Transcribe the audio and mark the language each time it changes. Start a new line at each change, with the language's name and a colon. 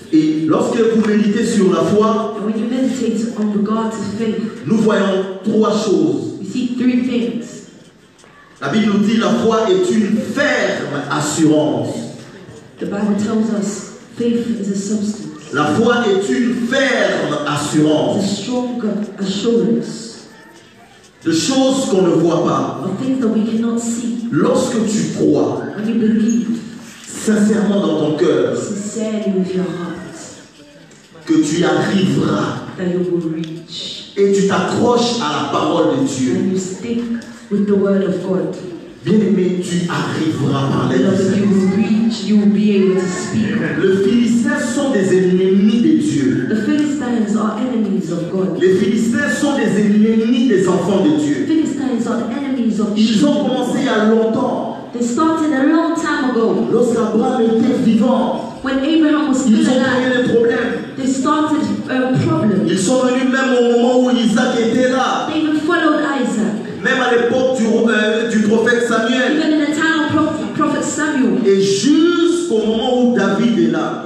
French: Et lorsque vous méditez sur la foi,
English: And when you meditate on regards to faith,
French: nous voyons trois choses.
English: you see three things.
French: La Bible nous dit la foi est une ferme assurance.
English: The Bible tells us faith is a substance.
French: La foi est une ferme
English: It's a
French: assurance
English: strong assurance
French: de choses qu'on ne voit pas.
English: of things that we cannot see.
French: Lorsque tu crois
English: When you believe
French: sincèrement dans ton cœur
English: sincerely with your heart
French: que tu arriveras
English: that you will reach,
French: et tu t'accroches à la parole de Dieu,
English: and you stick with the word of God,
French: bien-aimé, tu arriveras par l'aide du
English: beloved, you
French: Seigneur.
English: will reach, you will be able to speak.
French: Les Philistins sont des ennemis de Dieu.
English: The Philistines are enemies of God.
French: Les Philistins sont des ennemis des enfants de Dieu.
English: Philistines are the enemies of
French: Ils ont
English: children.
French: commencé il y a longtemps.
English: They started a long time ago.
French: Lorsqu'Abraham était vivant,
English: When Abraham was still
French: ils ont
English: alive,
French: créé des problèmes.
English: they started problems.
French: Ils sont venus même au moment où Isaac était là.
English: They even followed Isaac.
French: Même à l'époque du prophète Samuel.
English: Even in the time of Prophet Samuel.
French: Et jusqu'au moment où David est là.